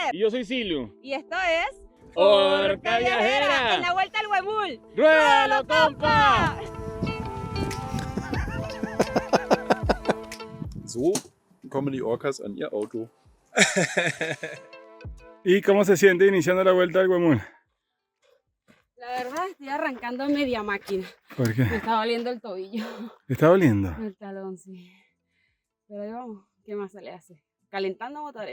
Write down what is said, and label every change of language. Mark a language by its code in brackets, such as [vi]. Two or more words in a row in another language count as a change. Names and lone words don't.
[es] soy Silu. Y esto es... ¡Orca Viajera! ¡En la vuelta al Huemul! ¡Ruédalo, compa! [de] So kommen die Orcas an ihr Auto. [es] ¿Y cómo se siente iniciando la vuelta al Huemul? La verdad estoy arrancando media máquina. ¿Por qué? Me está doliendo el tobillo. ¿Te está doliendo? El talón, sí. Pero ahí vamos, ¿qué más se le hace? Calentando motores.